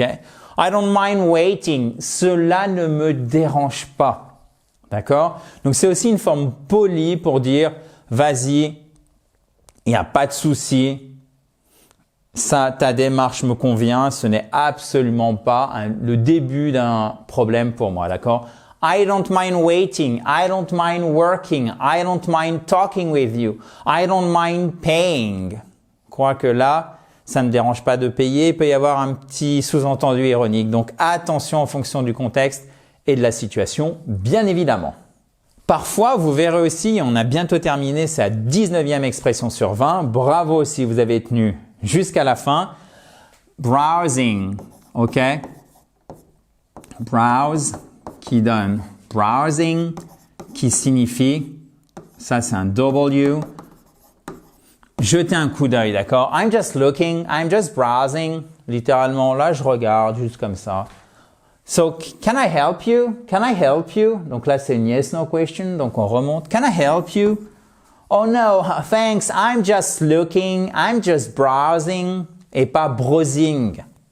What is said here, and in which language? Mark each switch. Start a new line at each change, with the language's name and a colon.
English: I don't mind waiting,
French: cela ne me dérange pas, d'accord? Donc, c'est aussi une forme polie pour dire, vas-y, il n'y a pas de souci, Ça, ta démarche me convient, ce n'est absolument pas le début d'un problème pour moi, d'accord?
English: I don't mind waiting, I don't mind working, I don't mind talking with you, I don't mind paying.
French: Je crois que là, ça ne me dérange pas de payer, il peut y avoir un petit sous-entendu ironique. Donc attention en fonction du contexte et de la situation, bien évidemment. Parfois, vous verrez aussi, on a bientôt terminé, c'est la 19e expression sur 20. Bravo si vous avez tenu jusqu'à la fin. Browsing, ok? Browse, qui donne browsing, qui signifie, ça c'est un W, jeter un coup d'œil, d'accord?
English: I'm just looking, I'm just browsing.
French: Littéralement, là je regarde, juste comme ça.
English: So, can I help you? Can I help you?
French: Donc là, c'est une yes, no question. Donc on remonte.
English: Can I help you? Oh no, thanks. I'm just looking. I'm just browsing.
French: Et pas browsing.